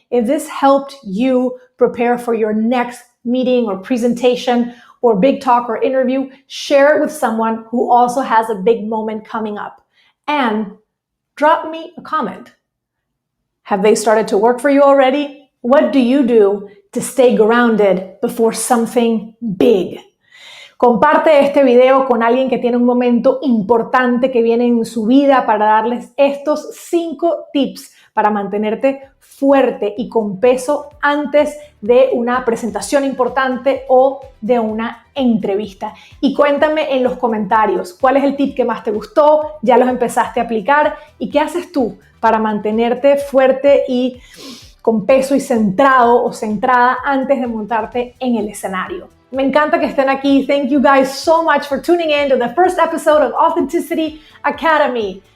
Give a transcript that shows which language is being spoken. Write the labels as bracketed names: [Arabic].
[English] If this helped you prepare for your next meeting or presentation or big talk or interview, share it with someone who also has a big moment coming up. And drop me a comment. Have they started to work for you already? What do you do to stay grounded before something big? [Spanish] Comparte este video con alguien que tiene un momento importante que viene en su vida para darles estos 5 tips para mantenerte fuerte y con peso antes de una presentación importante o de una entrevista. Y cuéntame en los comentarios cuál es el tip que más te gustó, ya los empezaste a aplicar y qué haces tú para mantenerte fuerte y con peso y centrado o centrada antes de montarte en el escenario. Me encanta que estén aquí. [English] Thank you guys so much for tuning in to the first episode of Authenticity Academy.